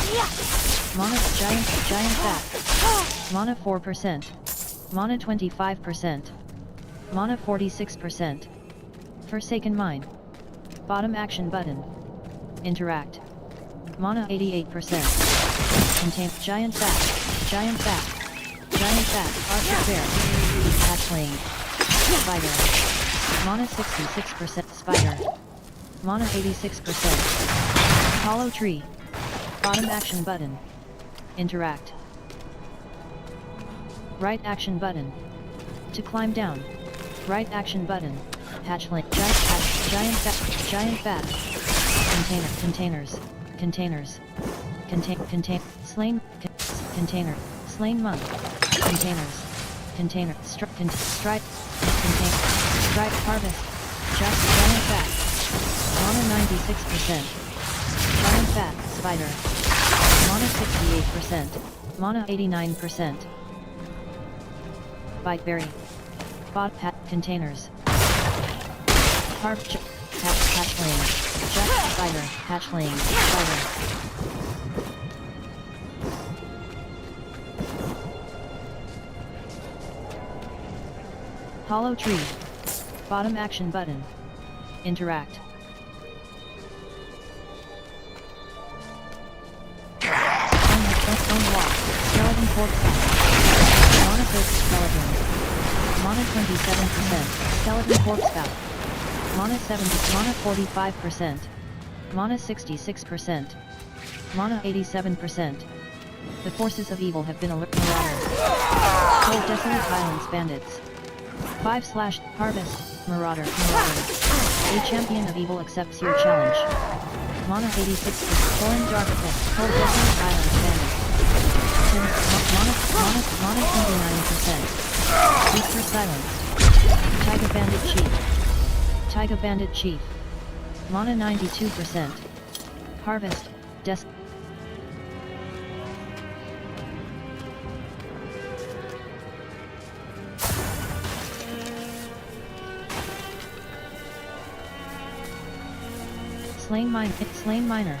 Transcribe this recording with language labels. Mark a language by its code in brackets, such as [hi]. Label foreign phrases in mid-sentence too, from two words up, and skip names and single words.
[en] Mana, giant bat. Mana 4%. Mana 25%. Mana 46%. Forsaken Mine. Bottom action button. Interact. Mana 88%. Contain giant bat, giant bat, giant bat, archer bear, hatchling, spider. Mana 66% spider. Mana 86%. Hollow tree. Bottom action button. Interact. Right action button. To climb down. Right action button. Hatchling. Giant bat. Giant bat. Containers. Slain. Container. Slain monk. Containers. Stripe. Container. Stripe harvest. Just giant bat. Mana 96%. Giant bat. Spider. Mana 68%. Mana 89%. Bite berry. Bot hat containers. Hatchling. Just spider. Hatchling. Spider. Hollow tree. Bottom action button. Interact. Stone wall. Skeleton pork fat. Mana 6 skeleton. Mana 27%. Skeleton pork spout. Mana 70. Mana 45%. Mana 66%. Mana 87%. The forces of evil have been alerted. Cold Desolate Highlands Bandits. 5/Harvest, Marauder. A champion of evil accepts your challenge. Mana 86%. Foreign Dark Effect. Cold Desolate Highlands Bandits. Mana 29%. Beaster Silence. Taiga Bandit Chief. Taiga Bandit Chief. Mana 92%. Harvest, Slain Miner.